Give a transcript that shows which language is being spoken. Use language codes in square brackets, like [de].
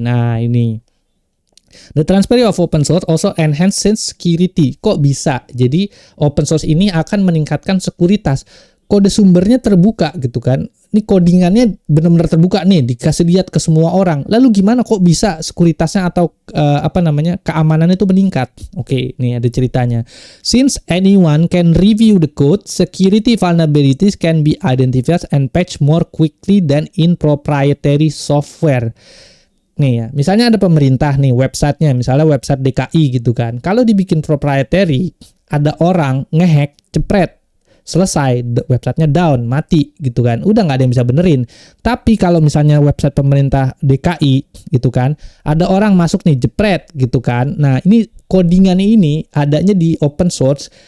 [id] Nah ini, [en] the transparency of open source also enhances security. [id] Kok bisa? Jadi open source ini akan meningkatkan sekuritas. Kode sumbernya terbuka gitu kan. Ini codingannya benar-benar terbuka nih, dikasih lihat ke semua orang. Lalu gimana kok bisa sekuritasnya atau keamanannya itu meningkat? Oke, nih ada ceritanya. [en] Since anyone can review the code, security vulnerabilities can be identified and patched more quickly than in proprietary software. [id] Nih ya, misalnya ada pemerintah nih websitenya, misalnya website DKI gitu kan. Kalau dibikin proprietary, ada orang ngehack, cepret, selesai, websitenya down, mati gitu kan, udah nggak ada yang bisa benerin. Tapi kalau misalnya website pemerintah DKI gitu kan, ada orang masuk nih, jepret gitu kan, nah ini codingan ini adanya di open source.